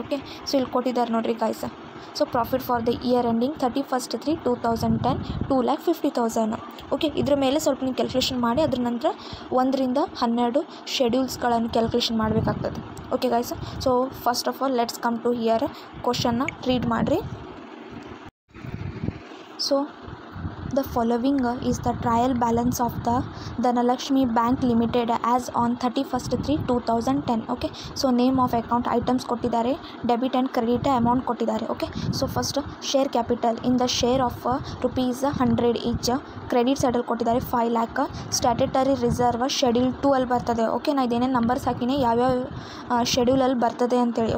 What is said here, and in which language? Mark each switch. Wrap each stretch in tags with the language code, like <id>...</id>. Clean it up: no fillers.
<en>okay, so</en> <kn>ಇಲ್ಲಿ ಕೊಟ್ಟಿದ್ದಾರೆ ನೋಡಿರಿ</kn> <en>Guys. So profit for the year ending 31/3/2010 2,50,000.</en> <kn>Okay, ಇದ್ರ ಮೇಲೆ ಸ್ವಲ್ಪ ನೀವು ಕ್ಯಾಲ್ಕುಲೇಷನ್ ಮಾಡಿ ಅದ್ರ ನಂತರ 1ರಿಂದ 12 ಶೆಡ್ಯೂಲ್ಸ್ಗಳನ್ನು ಕ್ಯಾಲ್ಕುಲೇಷನ್ ಮಾಡಬೇಕಾಗ್ತದೆ.</kn> <en>okay guys, so first of all let's come to here ಕ್ವಶನ್ನ read</en> <kn>ಮಾಡಿರಿ.</kn> <en>So the following is the trial balance of the Dhanalakshmi Bank Limited as on 31/3/2010. okay, so name of account items</en> <kn>ಕೊಟ್ಟಿದ್ದಾರೆ,</kn> <en>Debit and credit amount ಕೊಟ್ಟಿದ್ದಾರೆ. Okay, so first share capital in the share of ₹100 each. Credit ಸೈಡಲ್ಲಿ</en> <kn>ಕೊಟ್ಟಿದ್ದಾರೆ</kn> <en>5 lakh. Statutory reserve schedule 2</en> <kn>ಅಲ್ಲಿ ಬರ್ತದೆ. Okay, ನಾ ಇದೇನೇನು numbers ಹಾಕಿನೇ ಯಾವ್ಯಾವ ಶೆಡ್ಯೂಲಲ್ಲಿ ಬರ್ತದೆ ಅಂತೇಳಿ.</kn>